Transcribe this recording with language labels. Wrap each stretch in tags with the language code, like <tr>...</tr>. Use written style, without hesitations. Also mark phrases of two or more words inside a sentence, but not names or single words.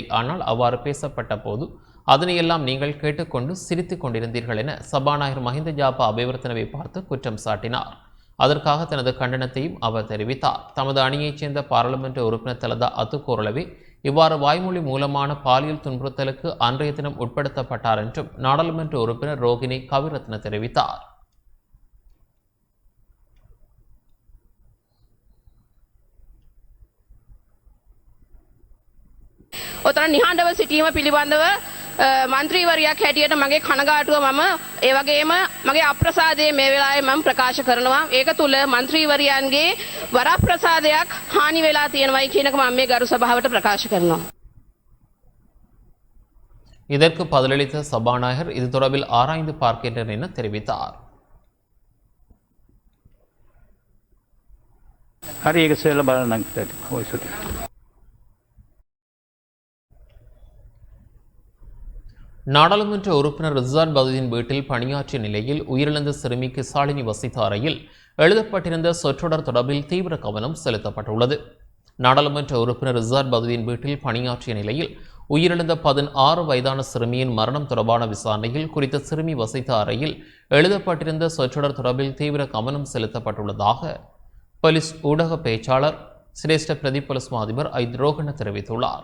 <ta>ஆனால் அவ்வாறு பேசப்பட்ட போது அதனையெல்லாம் நீங்கள் கேட்டுக்கொண்டு சிரித்து கொண்டிருந்தீர்கள் என சபாநாயகர் மஹிந்த ஜாபா அபிவர்த்தனவை பார்த்து குற்றம் சாட்டினார். அதற்காக தனது கண்டனத்தையும் அவர் தெரிவித்தார். தமது அணியைச் சேர்ந்த பாராளுமன்ற உறுப்பினர் தலதா அத்துக்கோரளவே இவ்வாறு வாய்மொழி மூலமான பாலியல் துன்புறுத்தலுக்கு அன்றைய தினம் உட்படுத்தப்பட்டார் என்றும் நாடாளுமன்ற உறுப்பினர் ரோகிணி கவிரத்ன தெரிவித்தார்.</ta> <si>ඔතන නිහඬව සිටීම පිළිබඳව මන්ත්‍රීවරයක් හැටියට මගේ කනගාටුව මම ඒ වගේම මගේ අප්‍රසාදය මේ වෙලාවේ මම ප්‍රකාශ කරනවා. ඒක තුල මන්ත්‍රීවරයන්ගේ වරප්‍රසාදයක් හානි වෙලා තියෙනවායි කියන එක මම මේ ගරු සභාවට ප්‍රකාශ කරනවා.</si> <ta>இதற்கு பதிலளித்த சபாநாயகர் இது தொடர்பில் ஆராய்ந்து பார்க்கின்றனர் என தெரிவித்தார்.</ta> <si>හරි ඒක සෙල්ල බලන්න ඕයි.</si> <ta>நாடாளுமன்ற உறுப்பினர் ரிஸ்வான் பதுதீன் வீட்டில் பணியாற்றிய நிலையில் உயிரிழந்த சிறுமி கிசாலினி வசித்த அறையில் எழுதப்பட்டிருந்த சொற்றொடர் தொடர்பில் தீவிர கவனம் செலுத்தப்பட்டுள்ளது. நாடாளுமன்ற உறுப்பினர் ரிஸ்வான் பதுதீன் வீட்டில் பணியாற்றிய நிலையில் உயிரிழந்த 16 வயதான சிறுமியின் மரணம் தொடர்பான விசாரணையில் குறித்த சிறுமி வசித்த அறையில் எழுதப்பட்டிருந்த சொற்றொடர் தொடர்பில் தீவிர கவனம் செலுத்தப்பட்டுள்ளதாக போலீஸ் ஊடக பேச்சாளர் சிரேஷ்ட பிரதி போலீஸ் அதிபர் ஐத்ரோகன தெரிவித்துள்ளார்.</ta>